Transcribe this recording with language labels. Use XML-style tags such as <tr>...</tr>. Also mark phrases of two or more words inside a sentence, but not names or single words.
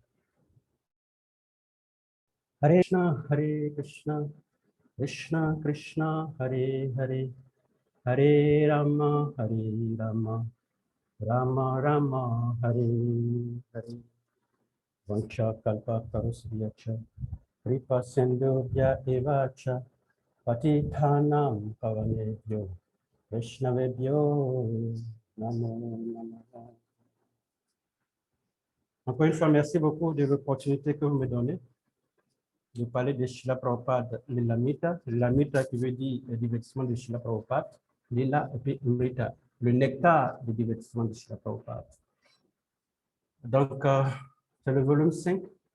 <sa>Hare Krishna, Krishna Krishna, Hare Hare, Hare Rama, Rama Rama, Hare Hare. Vancha kalpa tarusriyacha, kripa sindhubhya evacha, patithanam pavanebhyo, Vaishnavebhyo, namo namaha.</sa> <fr>Encore une fois, merci beaucoup de l'opportunité que vous me donnez de parler de Srila Prabhupada Lilamrita. Lilamrita qui veut dire le divertissement de Srila Prabhupada. Lila et puis Amrita. le nectar du divertissement de Srila Prabhupada. Donc, c'est le volume 5.</fr>